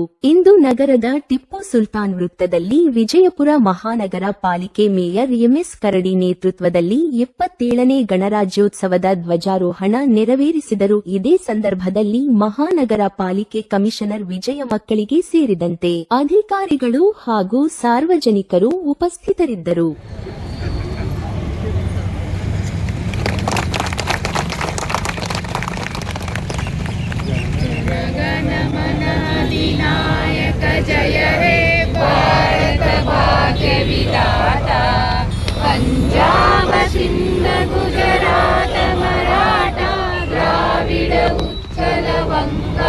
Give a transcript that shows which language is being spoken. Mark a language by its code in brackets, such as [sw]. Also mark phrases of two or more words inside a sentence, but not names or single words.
[kn] ಇಂದು ನಗರದ ಟಿಪ್ಪು ಸುಲ್ತಾನ್ ವೃತ್ತದಲ್ಲಿ ವಿಜಯಪುರ ಮಹಾನಗರ ಪಾಲಿಕೆ ಮೇಯರ್ ಎಂಎಸ್ ಕರಡಿ ನೇತೃತ್ವದಲ್ಲಿ 77ನೇ ಗಣರಾಜ್ಯೋತ್ಸವದ ಧ್ವಜಾರೋಹಣ ನೆರವೇರಿಸಿದರು. ಇದೇ ಸಂದರ್ಭದಲ್ಲಿ ಮಹಾನಗರ ಪಾಲಿಕೆ ಕಮಿಷನರ್ ವಿಜಯ ಮಕ್ಕಳಿಗೆ ಸೇರಿದಂತೆ ಅಧಿಕಾರಿಗಳು ಹಾಗೂ ಸಾರ್ವಜನಿಕರು ಉಪಸ್ಥಿತರಿದ್ದರು. [bn] জয় হে ভারত ভাগ্য বিধাতা পঞ্জাব সিন্ধু গুজরাট মারাঠা দ্রাবিড় উৎকল বঙ্গ